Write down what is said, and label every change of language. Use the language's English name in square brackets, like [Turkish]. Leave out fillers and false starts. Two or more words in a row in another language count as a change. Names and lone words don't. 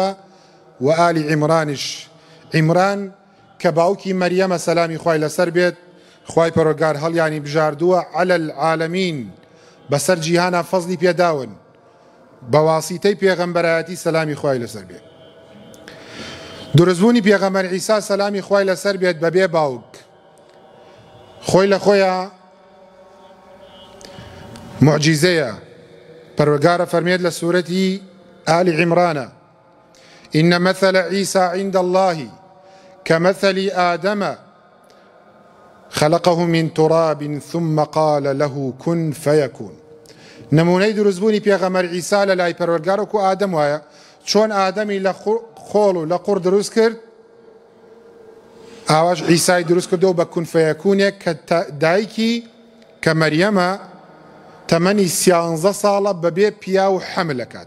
[Central Kurdish] و ئالی عیمرانیش، عیمران کە باوکی مەریەمە سەلامی خوای لەسەر بێت، خوای پەروەردگار هەڵیانی بژاردووە [Arabic] عەلە العالەمین، [Central Kurdish] بەسەر جیهانە فەزلی پێداون بە واسیتەی پێغەمبەرایەتی سەلامی خوای لەسەر بێت. دروستبوونی پێغەمبەر عیسا سەلامی خوای لەسەر بێت بەبێ باوک خۆی لە خۆیە معجیزەیە. پەروەردگارە فەرمێت لە سوورەتی ئالی عیمرانە: [Arabic] إن مثل عيسى عند الله كمثل آدم خلقه من تراب ثم قال له كن فيكون. [Central Kurdish] نمونەی دروستبوونی پێغەمبەر عیسا لە لای پەروەردگار وەکو ئادەم وایە، چۆن ئادەمی لە خۆڵ و لە قوڕ دروست کرد، ئاواش عیسای دروست کردەوە بە [Arabic] کون فەیەکونێک [Central Kurdish] کە دایکی کە مەریەمە تەمەنی 13 ساڵە بەبێ پیا و حەمل ئەکات.